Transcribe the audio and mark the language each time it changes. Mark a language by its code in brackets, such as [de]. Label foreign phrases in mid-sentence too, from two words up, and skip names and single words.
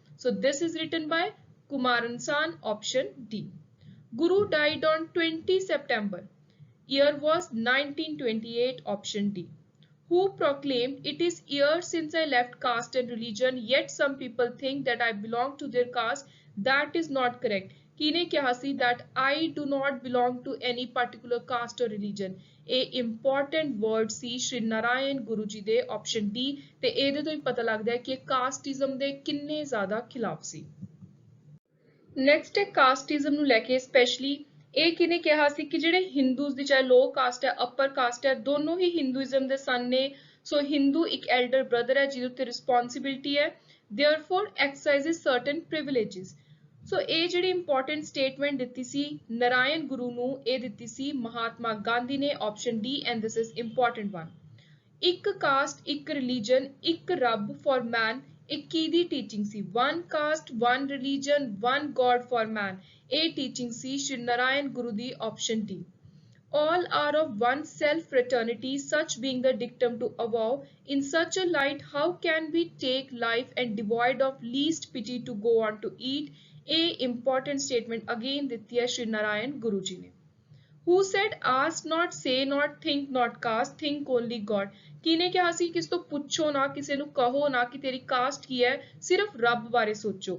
[en] So this is written by Kumaran San, option D. ਗੁਰੂ died on 20 September, year was 1928, option D। Who proclaimed it is years since I left caste and religion, yet some people think that I belong to their caste? That is not correct। [pa] ਕਿਹਨੇ ਕਿਹਾ ਸੀ [en] that I do not belong to any particular caste or religion? [pa] ਇਹ [en] important word [pa] ਸੀ ਸ਼੍ਰੀ ਨਾਰਾਇਣ ਗੁਰੂ ਜੀ ਦੇ, [en] option D. [pa] ਤੇ ਇਹਦੇ ਤੋਂ ਹੀ ਪਤਾ ਲੱਗਦਾ ਹੈ ਕਿ ਇਹ ਕਾਸਟਿਜ਼ਮ ਦੇ ਕਿੰਨੇ ਜ਼ਿਆਦਾ ਖਿਲਾਫ ਸੀ। ਨੈਕਸਟ ਹੈ ਕਾਸਟਿਜ਼ਮ ਨੂੰ ਲੈ ਕੇ ਸਪੈਸ਼ਲੀ ਇਹ ਕਿਹਨੇ ਕਿਹਾ ਸੀ ਕਿ ਜਿਹੜੇ ਹਿੰਦੂਜ਼ ਦੀ ਚਾਹੇ [en] low caste [pa] ਹੈ [en] upper caste [pa] ਹੈ ਦੋਨੋਂ ਹੀ ਹਿੰਦੂਇਜ਼ਮ ਦੇ ਸਨ ਨੇ। ਸੋ ਹਿੰਦੂ ਇੱਕ [en] elder brother [pa] ਹੈ ਜਿਹਦੇ ਉੱਤੇ ਰਿਸਪੌਂਸਿਬਿਲਿਟੀ ਹੈ, [en] therefore exercises certain privileges। [pa] ਸੋ ਇਹ ਜਿਹੜੀ [en] important statement [pa] ਦਿੱਤੀ ਸੀ ਨਾਰਾਇਣ ਗੁਰੂ ਨੂੰ, ਇਹ ਦਿੱਤੀ ਸੀ ਮਹਾਤਮਾ ਗਾਂਧੀ ਨੇ, [en] option D, and this is important one. [pa] ਇੱਕ ਕਾਸਟ ਇੱਕ ਰਿਲੀਜਨ ਇੱਕ ਰੱਬ [en] for man, [pa] ਇਹ ਕਿਹਦੀ ਟੀਚਿੰਗ ਸੀ? [en] one caste one religion one God for man, [pa] ਇਹ ਟੀਚਿੰਗ ਸੀ ਸ਼੍ਰੀ ਨਾਰਾਇਣ ਗੁਰੂ ਦੀ, [en] option D. All are of one self-fraternity, such being the dictum to avow. In such a light, how can we take life and devoid of least pity to go on to eat? A important statement again [pa] ਦਿੱਤੀ ਹੈ ਸ਼੍ਰੀ ਨਾਰਾਇਣ ਗੁਰੂ ਜੀ ਨੇ। [en] Who said, ask not, say not, think not caste, think only God? [pa] ਕਿਹਨੇ ਕਿਹਾ ਸੀ ਕਿਸ ਤੋਂ ਪੁੱਛੋ ਨਾ, ਕਿਸੇ ਨੂੰ ਕਹੋ ਨਾ ਕਿ ਤੇਰੀ ਕਾਸਟ ਕੀ ਹੈ, ਸਿਰਫ ਰੱਬ ਬਾਰੇ ਸੋਚੋ।